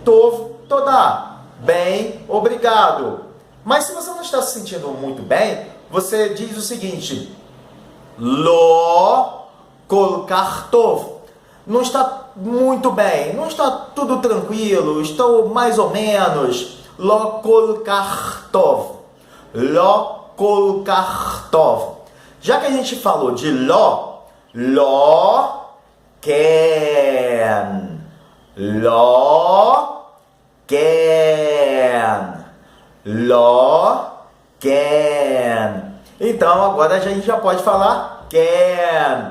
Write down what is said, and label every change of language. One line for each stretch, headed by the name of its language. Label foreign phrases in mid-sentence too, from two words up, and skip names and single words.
Hebrew: טוב תודה,
Portuguese: bem, obrigado. Mas se você não está se sentindo muito bem, você diz o seguinte,
Hebrew: לא כל כך טוב.
Portuguese: Não está muito bem, não está tudo tranquilo, estou mais ou menos.
Hebrew: לא כל כך טוב לא כל כך טוב.
Portuguese: Já que a gente falou de
Hebrew: לא לא כן. לא כן. לא כן.
Portuguese: Então agora a gente já pode falar ken.